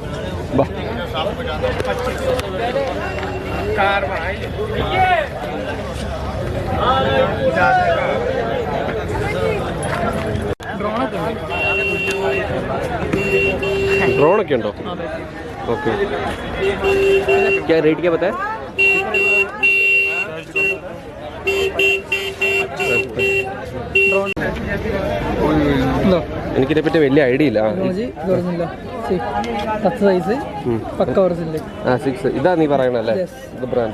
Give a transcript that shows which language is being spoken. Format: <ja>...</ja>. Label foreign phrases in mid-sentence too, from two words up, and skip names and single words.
<ml>ബാ ഡ്രോണൊക്കെ ഉണ്ടോ? ഓക്കെ.</ml> <hi>क्या रेट क्या बताया?</hi> <ml>എനിക്കിതിനെ പറ്റി വലിയ ഐഡിയ ഇല്ല. ആ 6 ഇതാ നീ പറയണല്ലേ? ഇത് ബ്രാൻഡ്.</ml>